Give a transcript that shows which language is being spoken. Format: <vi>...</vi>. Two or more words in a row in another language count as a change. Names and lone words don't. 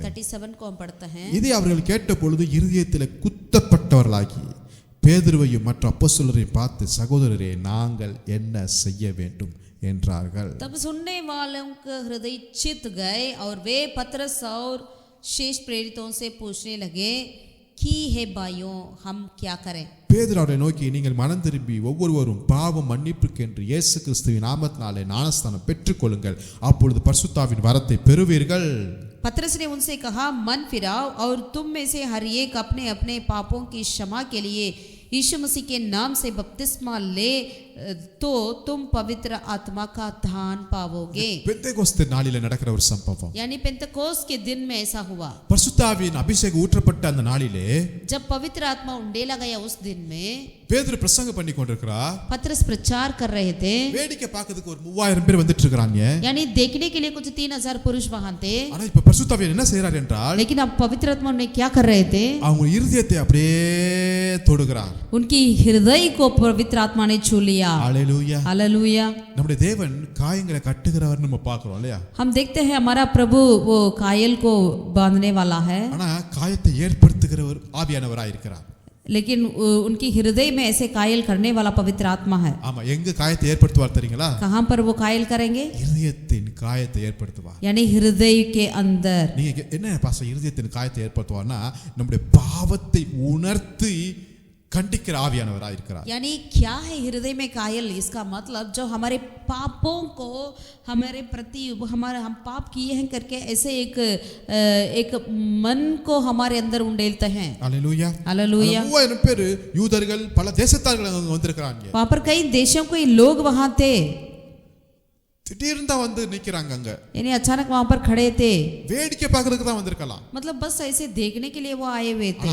<hi>37 को हम पढ़ते हैं।</hi> <ta>இதை அவர்கள் கேட்ட பொழுது இருதயத்தில் குத்தப்பட்டவர்களாகி பேதுருவையும் மற்ற அப்போஸ்தலரையும் பார்த்து, சகோதரரே நாங்கள் என்ன செய்ய வேண்டும் என்றார்கள்.</ta> <hi>तब सुनने वालों के हृदय चित गए और वे पतरस और शेष प्रेरितों से पूछने लगे कि हे भाइयों हम क्या करें?</hi> <ta>பேதுரு அவரை நோக்கி, நீங்கள் மனம் திரும்பி ஒவ்வொருவரும் பாவம் மன்னிப்புக்கென்று இயேசு கிறிஸ்துவின் நாமத்தினாலே ஞானஸ்நானம் பெற்றுக்கொள்ளுங்கள், அப்பொழுது பரிசுத்தாவின் வரத்தை பெறுவீர்கள்.</ta> <hi>पतरस ने उनसे कहा, मन फिराओ और तुम में से हर एक अपने अपने पापों की क्षमा के लिए यीशु मसीह के नाम से बपतिस्मा ले, तो तुम पवित्र आत्मा का दान पाओगे।</hi> <ta>பெந்தேகோஸ்தே நாளிலே நடக்கிற ஒரு சம்பவம்.</ta> <hi>यानी पेंतकोस्त के दिन में ऐसा हुआ।</hi> <ta>பரிசுத்த ஆவியின் அபிஷேகம் ஊற்றப்பட்ட அந்த நாளிலே</ta> <hi>जब पवित्र आत्मा उंडेला गया उस दिन में</hi> <ta>பேதுரு பிரசங்கம் பண்ணி கொண்டிருக்கிறார்.</ta> <hi>पतरस प्रचार कर रहे थे।</hi> <ta>வேடிக்கை பார்க்கிறதுக்கு ஒரு 3000 பேர் வந்துட்டு இருக்காங்க.</ta> <hi>यानी देखने के लिए कुछ 3000 पुरुष वहां थे।</hi> <ta>ஆனா இப்ப பரிசுத்த ஆவியானவர் என்ன செய்றார் என்றால்,</ta> <hi>लेकिन अब पवित्र आत्मा ने क्या कर रहे थे?</hi> <ta>அவங்க இருதயத்தை அப்படியே தொடுகிறார்.</ta> <hi>उनकी हृदय को पवित्र आत्मा ने छू लिया।</hi> <ta>ஹalleluya.</ta> <hi>हालेलुया।</hi> <ta>நம்முடைய தேவன் காயங்களை கட்டுகிறவர் நம்ம பார்க்கிறோம் இல்லையா?</ta> <hi>हम देखते हैं हमारा प्रभु वो कायल को बांधने वाला है,</hi> <ta>ஆனா காயத்தை ஏற்படுத்துகிறவர் ஆவியானவராய் இருக்கிறார்.</ta> <hi>लेकिन उनकी हृदय में ऐसे कायल करने वाला पवित्र आत्मा है।</hi> <ta>ஆமா, எங்க காயத்தை ஏற்படுத்துவார் தெரியுங்களா?</ta> <hi>कहां पर वो कायल करेंगे?</hi> <ta>இருதயத்தின் காயத்தை ஏற்படுத்துவார்.</ta> <hi>यानी हृदय के अंदर।</hi> <ta>நீங்க என்ன பாஸ்டர் இருதயத்தின் காயத்தை ஏற்படுத்துவார்னா, நம்முடைய பாவத்தை உணர்த்தி கண்டிக்கிற ஆவியானவராய் இருக்கிறார்.</ta> <hi>यानी क्या है हृदय में कायल? इसका मतलब जो हमारे पापों को हमारे प्रति हम पाप किए हैं करके ऐसे एक मन को हमारे अंदर उंडेलते हैं।</hi> <ta>ஹalleluya.</ta> <hi>हालेलुया।</hi> <ta>3000 பேர் யூதர்கள் பல தேசத்தார்கள் அங்க வந்திருக்காங்க.</ta> <hi>वहां पर कई देशों के लोग वहां थे।</hi> <ta>திடீர்னு தான் வந்து நிக்கிறாங்க அங்க.</ta> <hi>यानी अचानक वहां पर खड़े थे,</hi> <ta>வேடிக்கை பார்க்கிறதுக்கு தான் வந்திருக்கலாம்.</ta> <hi>मतलब बस ऐसे देखने के लिए वो आए हुए थे।</hi>